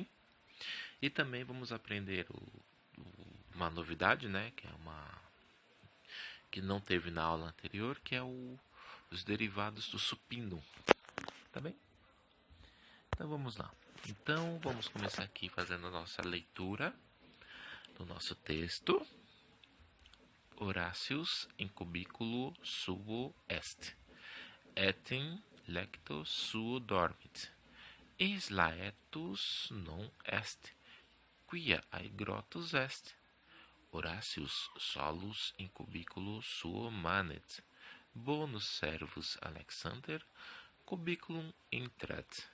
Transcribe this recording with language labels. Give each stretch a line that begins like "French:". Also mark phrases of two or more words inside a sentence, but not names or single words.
Portuguese: E também vamos aprender uma novidade, né? Que não teve na aula anterior, que é os derivados do supino, tá bem? Então vamos lá. Então vamos começar aqui fazendo a nossa leitura do nosso texto.
Latin: Horácius in cubiculo suo est, etim lecto suo dormit, eis laetus non est, quia aegrotus est. Horácius solus in cubiculo suo manet, bonus servus Alexander cubiculum intrat.